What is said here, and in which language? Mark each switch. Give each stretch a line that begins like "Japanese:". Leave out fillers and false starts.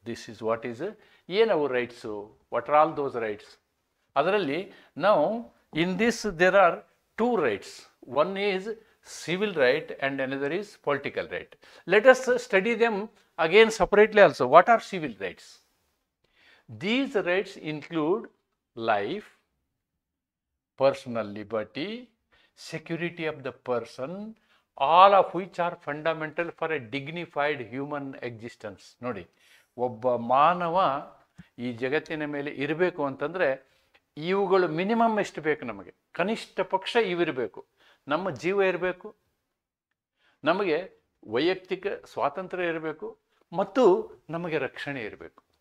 English: this is what is,
Kannada: ಏನವು rights,
English: What are all those rights.
Kannada: ಅದರಲ್ಲಿ ನಾವು
English: In this there are 2 rights. One is civil right and another is political right. Let us study them again separately also. What are civil rights? These rights include life, personal liberty, security of the person, all of which are fundamental for a dignified human existence.
Kannada: ನೋಡಿ, ಒಬ್ಬ ಮಾನವ ಈ ಜಗತ್ತಿನ ಮೇಲೆ ಇರಬೇಕು ಅಂತಂದರೆ ಇವುಗಳು minimum ಎಷ್ಟು ಬೇಕು ನಮಗೆ, ಕನಿಷ್ಠ ಪಕ್ಷ ಇವಿರಬೇಕು. ನಮ್ಮ ಜೀವ ಇರಬೇಕು, ನಮಗೆ ವೈಯಕ್ತಿಕ ಸ್ವಾತಂತ್ರ್ಯ ಇರಬೇಕು ಮತ್ತು ನಮಗೆ ರಕ್ಷಣೆ ಇರಬೇಕು.